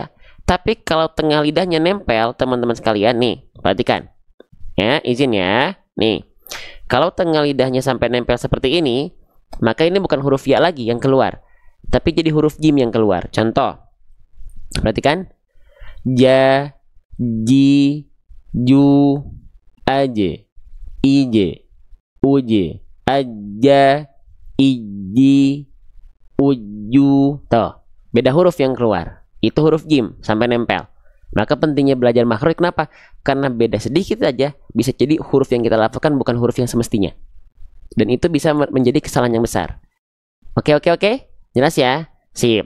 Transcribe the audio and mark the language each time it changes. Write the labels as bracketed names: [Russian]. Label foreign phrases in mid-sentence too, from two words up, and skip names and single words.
[Indonesian] Tapi kalau tengah lidahnya nempel, teman-teman sekalian nih, perhatikan. Ya, izin ya. Nih. Kalau tengah lidahnya sampai nempel seperti ini, maka ini bukan huruf ya lagi yang keluar, tapi jadi huruf jim yang keluar. Contoh, perhatikan. Ja, ji, ju, aje, ije, uje, aja, iji, uju. Tuh, beda huruf yang keluar. Itu huruf jim sampai nempel. Maka pentingnya belajar makhraj, kenapa? Karena beda sedikit aja bisa jadi huruf yang kita lafalkan bukan huruf yang semestinya. Dan itu bisa menjadi kesalahan yang besar. Oke. Jelas ya? Sip.